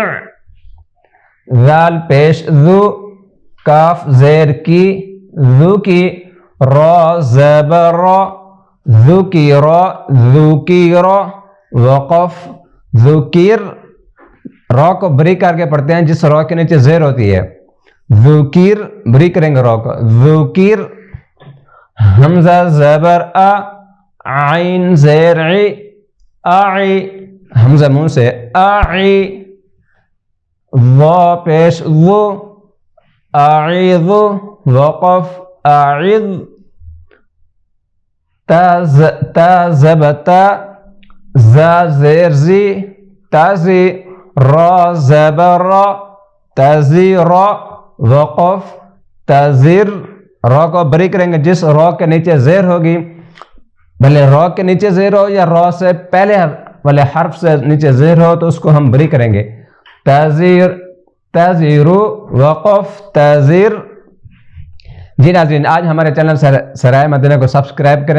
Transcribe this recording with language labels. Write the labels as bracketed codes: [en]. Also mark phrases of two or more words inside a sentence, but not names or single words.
[ur] ذال پیش ذو، کاف زیر کی، ذو کی، را زبر را، ذکر، ذکر، وقف ذکر۔ را کو بری کر کے پڑھتے ہیں جس را کے نیچے زیر ہوتی ہے، ذکر، بری کریں گے را کو، ذکر۔ حمزہ زبر ا، عین زیر عی، اعی، حمزہ منہ سے اعی۔ ضا پیش ضو، اعیض، وقف اعیض۔ تا زبتا، زا زیر زی، تازی، را زبر را، تازیر، وقف تازیر۔ را کو بری کریں گے جس را کے نیچے زیر ہوگی، بھلے را کے نیچے زیر ہو یا را سے پہلے والے حرف سے نیچے زیر ہو تو اس کو ہم بری کریں گے۔ تازیر، تازیرو، وقف تازیر۔ جی ناظرین، آج ہمارے چینل صحرائے مدینہ کو سبسکرائب کریں۔